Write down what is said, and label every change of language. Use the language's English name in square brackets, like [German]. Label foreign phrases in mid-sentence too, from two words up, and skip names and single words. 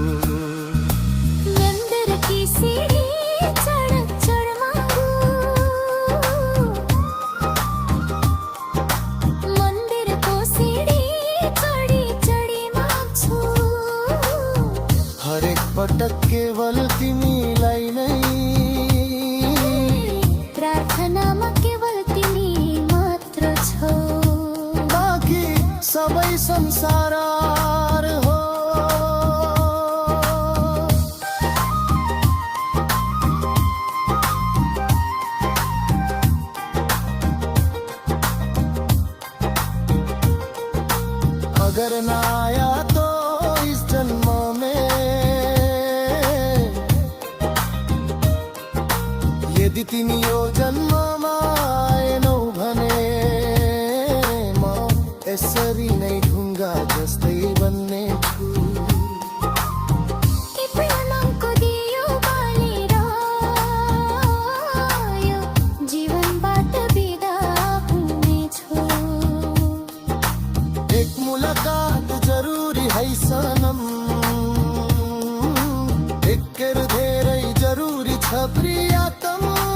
[Hindi] मन्दिर की सीढ़ी चढ चढ मागु, [Nepali] मन्दिरको सीढ़ी चढी चढी माग्छु। हरेक पटक केवल तिमीलाई नै, प्रार्थनामा केवल तिमी मात्र छौ। बाँकी सबै संसार हो। [Hindi] अगर ना आया तो इस जन्म में, [Nepali] यदि तिमी यो जन्ममा आएनौ भने म यसरी नै ढुङ्गा जस्तै बन्ने छु। प्रेमको दियो बालेर यो जीवनबाट बिदा हुनेछु। [Hindi] एक मुलाकात जरुरी है सनम, [Nepali] एक धेरै जरुरी छ प्रियतम।